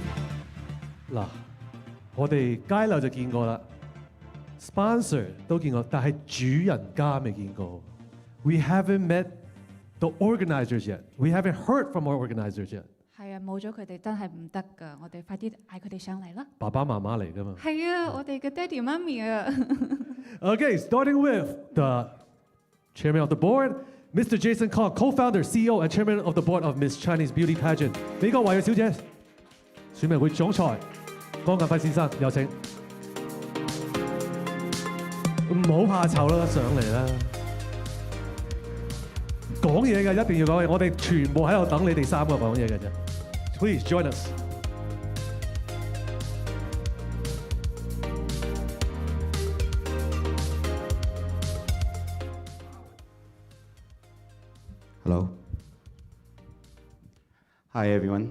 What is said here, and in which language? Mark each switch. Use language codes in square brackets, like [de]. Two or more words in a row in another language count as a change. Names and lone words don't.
[yue] 嗱，我哋街樓就見過啦 ，sponsor 都見過，但係主人家未見過。 [en] We haven't met the organizers yet. We haven't heard from our organizers yet. [yue] 係啊，冇咗佢哋真係唔得㗎，我哋快啲嗌佢哋上嚟啦。爸爸媽媽嚟㗎嘛。係啊，我哋嘅爹哋媽咪啊。 [en] Okay, starting with the chairman of the board. Mr. Jason Kong, co-founder, CEO, and chairman of the board of Miss Chinese Beauty Pageant. [yue] 美國華裔小姐選美會總裁江近輝先生，有請。唔好怕醜啦，上嚟啦！講嘢嘅一定要講嘢，我哋全部喺度等你哋三個講嘢嘅啫。 [en] Please join us. Hello. Hi, everyone.